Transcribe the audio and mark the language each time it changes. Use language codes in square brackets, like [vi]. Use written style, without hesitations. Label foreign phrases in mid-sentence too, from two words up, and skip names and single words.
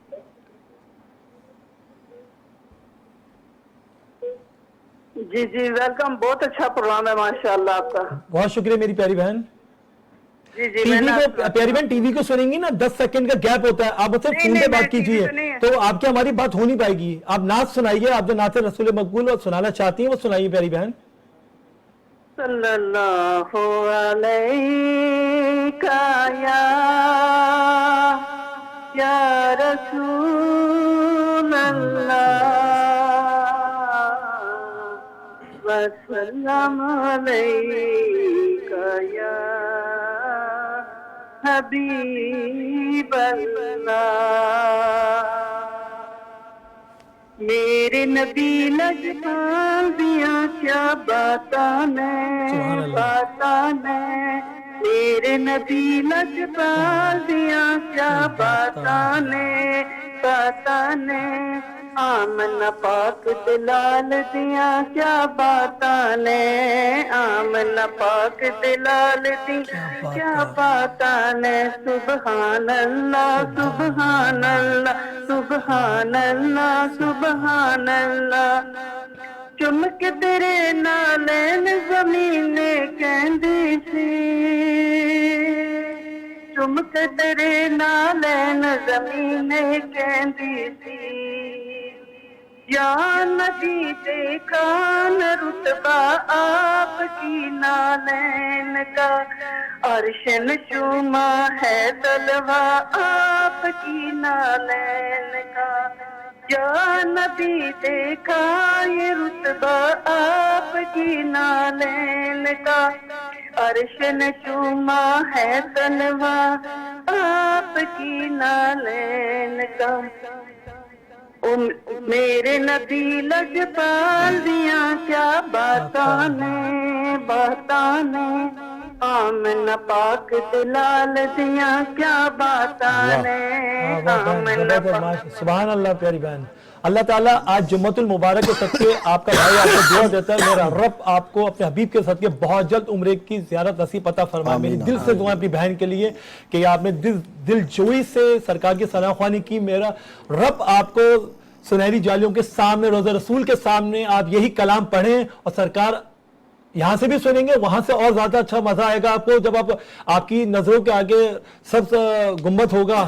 [hi] जी जी वेलकम, बहुत अच्छा प्रोग्राम है माशाल्लाह आपका। बहुत शुक्रिया मेरी प्यारी बहन। जी जी। टीवी मैंने को, प्यारी बहन टीवी को सुनेंगी ना, 10 सेकंड का गैप होता है, आप मतलब नहीं, फोन पे नहीं, बात मैं टीवी कीजिए पे नहीं है। तो आपकी हमारी बात हो नहीं पाएगी। आप नाच सुनाइए, आप जो नाते रसूल मकबूल और सुनाना चाहती हैं वो सुनाइए प्यारी बहन। [ar] صلى الله عليك يا رسول الله وسلم عليك يا حبيب الله. [pa] ਮੇਰੇ ਨਬੀ ਲਜਪਾਲ ਦੀਆਂ ਕਿਆ ਬਾਤਾਂ ਨੇ, ਬਾਤਾਂ ਨੇ। ਮੇਰੇ ਨਬੀ ਲਜਪਾਲ ਦੀਆਂ ਕਿਆ ਬਾਤਾਂ ਨੇ, ਬਾਤਾਂ ਨੇ। ਆਮਨਾ ਪਾਕ ਦੇ ਲਾਲ ਦੀਆਂ ਕਿਆ ਬਾਤਾਂ ਨੇ, ਆਮਨਾ ਪਾਕ ਦੇ ਲਾਲ ਦੀਆਂ ਕਿਆ ਬਾਤਾਂ ਨੇ। [ar] سبحان الله، سبحان الله، سبحان الله، سبحان الله. [pa] ਚੁੰਮ ਕੇ ਤੇਰੇ ਨਾਲੈਨ ਜ਼ਮੀਨੇ ਕਹਿੰਦੀ ਸੀ, ਚੁੰਮ ਕੇ ਤੇਰੇ ਨਾਲੈਨ ਜ਼ਮੀਨੇ ਕਹਿੰਦੀ ਸੀ। [hi] या नबी देखा न रुतबा आपकी नालैन का, अर्शन चूमा है तलवा आपकी नालैन का। या नबी देखा ये रुतबा आपकी नालैन का, अर्शन चूमा है तलवा आपकी नालैन का। [pa] ਓ ਮੇਰੇ ਨਬੀ ਲਜਪਾਲ ਦੀਆਂ ਕਿਆ ਬਾਤਾਂ ਨੇ, ਬਾਤਾਂ ਨੇ। ਆਮਨਾ ਪਾਕ ਦੇ ਲਾਲ ਦੀਆਂ ਕਿਆ ਬਾਤਾਂ ਨੇ, ਆਮਨਾ ਪਾਕ। [ar] سبحان الله [hi] प्यारी बहन। अल्लाह ताला आज जुम्मतुल मुबारक के सदके आपका भाई आपको दुआ देता है, मेरा रब आपको अपने हबीब के सदके बहुत जल्द उम्रे की ज़ियारत नसीब अता फरमाए। मेरी दिल से दुआ अपनी बहन के लिए कि आपने दिल जोई से सरकार की सनाख्वानी की। मेरा रब आपको सुनहरी जालियों के सामने, रोज़ा रसूल के सामने आप यही कलाम पढ़ें और सरकार यहाँ से भी सुनेंगे, वहां से और ज्यादा अच्छा मजा आएगा आपको जब आप आपकी नजरों के आगे सब गुम्बद होगा।